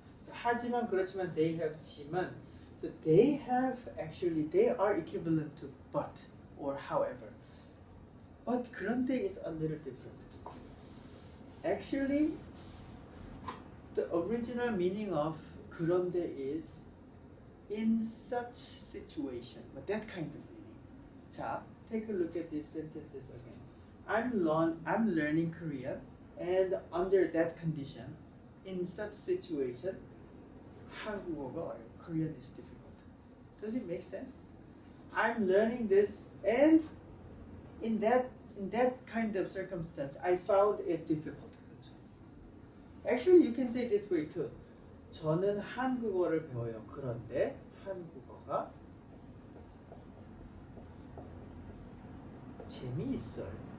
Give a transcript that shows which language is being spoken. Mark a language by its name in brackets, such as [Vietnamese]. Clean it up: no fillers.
[Korean] 하지만, 그렇지만, [English] they have [Korean] 지만. [English] So they have actually, they are equivalent to but or however. But 그런데 is a little different. Actually, the original meaning of 그런데 is in such situation, but that kind of meaning. 자, take a look at these sentences again. I'm learning Korean, and under that condition, in such situation, [Korean] 한국어가 어려워. [English] Korean is difficult. Does it make sense? I'm learning this, and in that kind of circumstance, I found it difficult. Actually, you can say this way too. [Korean] 저는 한국어를 배워요. 그런데 한국어가 재미있어요.